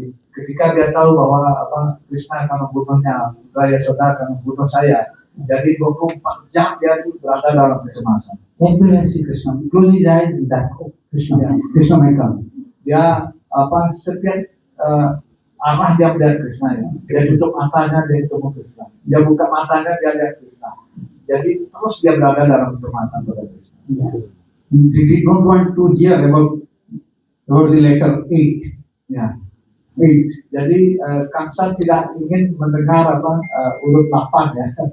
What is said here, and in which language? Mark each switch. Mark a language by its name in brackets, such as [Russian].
[Indonesian] Ketika dia tahu bahwa Krishna akan membunuhnya, Yasoda akan membunuh saya, jadi 24 jam dia itu berada dalam kecemasan. [English] everywhere see Krishna. Close his eyes with that Krishna. Krishna may come. [Indonesian] Dia setiap arah dia melihat Krishna ya. Dia tutup matanya, dia ketemu Krishna. Dia buka matanya, dia lihat Krishna. Jadi terus dia berada dalam kecemasan pada Krishna. [English] Yeah. He don't want to hear about the letter 8. [Indonesian] Ya. 8. Jadi Kansa tidak ingin mendengar urut 8 ya.